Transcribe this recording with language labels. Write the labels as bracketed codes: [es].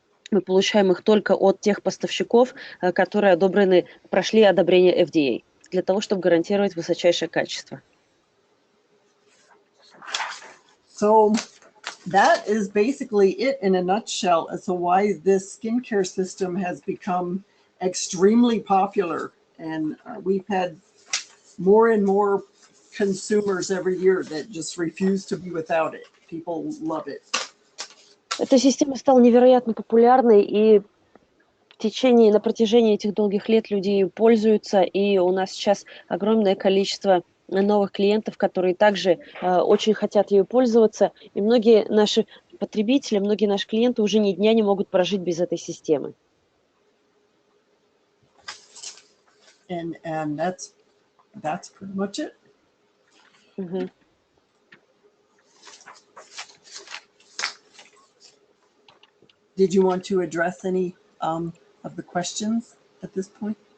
[ru] Мы получаем их только от тех поставщиков, которые прошли одобрение FDA, для того, чтобы гарантировать высочайшее качество. [en] So that is basically it in a nutshell as to why this skincare system has become extremely popular. And we've had more and more consumers every year that just refuse to be without it. People love it. [ru] Эта система стала невероятно популярной, и на протяжении этих долгих лет люди ею пользуются, и у нас сейчас огромное количество новых клиентов, которые также очень хотят ею пользоваться, и многие наши потребители, многие наши клиенты уже ни дня не могут прожить без этой системы. [en] And that's pretty much it. Мгм. Did you want to address any of the questions at this point?